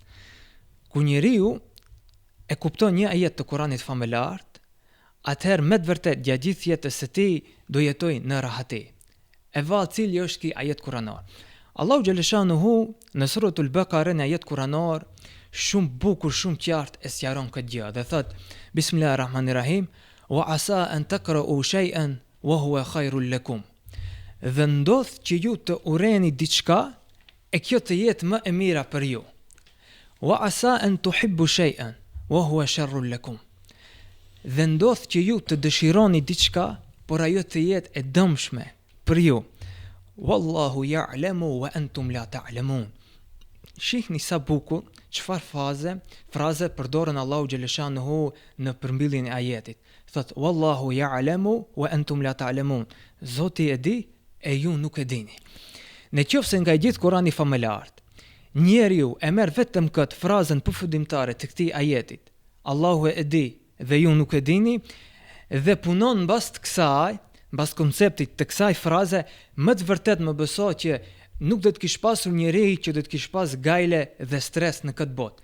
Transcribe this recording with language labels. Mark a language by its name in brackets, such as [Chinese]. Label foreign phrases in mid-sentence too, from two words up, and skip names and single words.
[Albanian] Ku njeriu e kupton një ajet të Kuranit familart, atëherë me të vërtet gjatë gjithë jetës së tij do jetoj në rahati. E vallë cili është ky ajet kuranor? Allahu xhaleshanuhu në suratul Baqara në ajet kuranor shumë bukur, shumë qartë e sqaron këtë gjë dhe thot [Arabic] بسم الله الرحمن الرحيم وعسى أن تكرهوا شيئا وهو خير لكم. [Albanian] Dhe ndodh që ju të urreni diçka e kjo të jetë më e mira për ju. [Arabic] وعسى أن تحبوا شيئا وهو شر لكم. [Albanian] Dhe ndodh që ju të dëshironi diçka, por ajo të jetë e dëmshme për ju. [Arabic] والله يعلم وأنتم لا تعلمون. [Albanian] Shihni sa bukur, çfarë fraze përdoren Allahu xhaleshanuhu në përmbylljen e ajetit. Thot [Arabic] والله يعلم وأنتم لا تعلمون. [Albanian] Zoti e di e ju nuk e dini. Në qoftë se nga gjithë Kurani familart, njeriu e merr vetëm këtë frazën përfundimtare të këtij ajetit, Allahu e di dhe ju nuk e dini, dhe punon mbas të kësaj, mbas konceptit të kësaj fraze, më të vërtet më beso që nuk do të kish pasur njeri që do të kish pas gajle dhe stres në këtë botë.